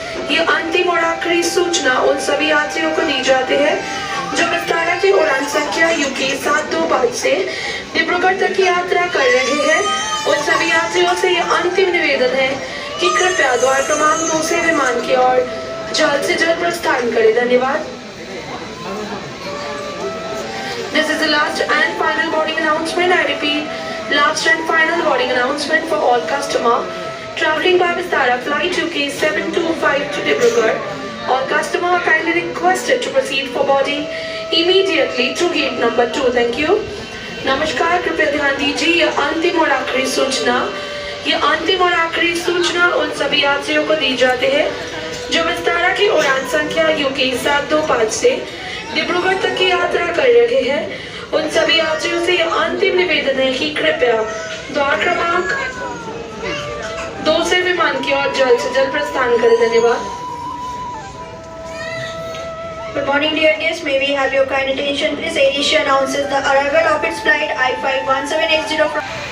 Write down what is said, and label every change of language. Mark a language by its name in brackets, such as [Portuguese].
[Hindi] ये अंतिम और आखिरी सूचना उन सभी यात्रियों को दी जाती है जो विस्तारा की उड़ान संख्या UK 725 से डिब्रूगढ़ तक की यात्रा कर रहे हैं। उन सभी यात्रियों से ये अंतिम निवेदन है कि कृपया द्वार क्रमांक 2 से विमान की ओर जल्द से जल्द प्रस्थान करें। धन्यवाद। [English] This is the last and final boarding announcement. I repeat, last and final boarding announcement for all customer traveling by Vistara flight UK 725 to Dibrugarh. All customer are kindly requested to proceed for boarding immediately through gate number 2. Thank you. [Hindi] नमस्कार, कृपया ध्यान दीजिए ये अंतिम और आखिरी सूचना। ये अंतिम और आखिरी सूचना उन सभी यात्रियों को दी जाती है जो विस्तारा की उड़ान संख्या UK 725 से डिब्रूगढ़ तक की यात्रा कर रहे हैं। उन सभी यात्रियों से यह अंतिम निवेदन है कि कृपया द्वार क्रमांक 2 से विमान की ओर जल्द से जल्द प्रस्थान करें। धन्यवाद। [English] Good morning, dear guests. May we have your kind attention, please? AirAsia announces the arrival of its flight I-51780 from.